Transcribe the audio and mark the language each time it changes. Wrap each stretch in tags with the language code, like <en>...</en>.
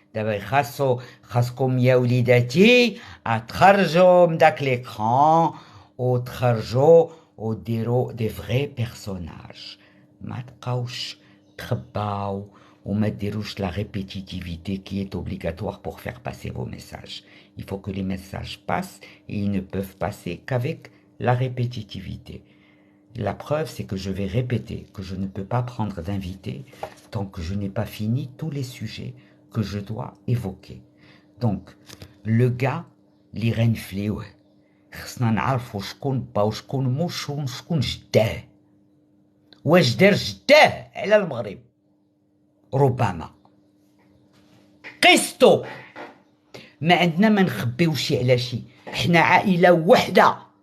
<ar>دابا خاصكم يا وليداتي تخرجوا من داك ليكران وتخرجوا وديروا دي فغي بيرسوناج، ما تبقاوش تخباو وما ديروش</ar> <fr>la répétitivité qui est obligatoire pour faire passer vos messages. Il faut que les messages passent et ils ne peuvent passer qu'avec la répétitivité. La preuve, c'est que je vais répéter que je ne peux pas prendre d'invité tant que je n'ai pas fini tous les sujets que je dois évoquer. Donc, le gars,</fr> <ar>اللي غنفليوه خصنا نعرفوا شكون با وشكون موش وشكون جداه. واش دار جداه على المغرب؟ ربما قسطو ما عندنا ما نخبيوش على شي، حنا عائله وحده.</ar>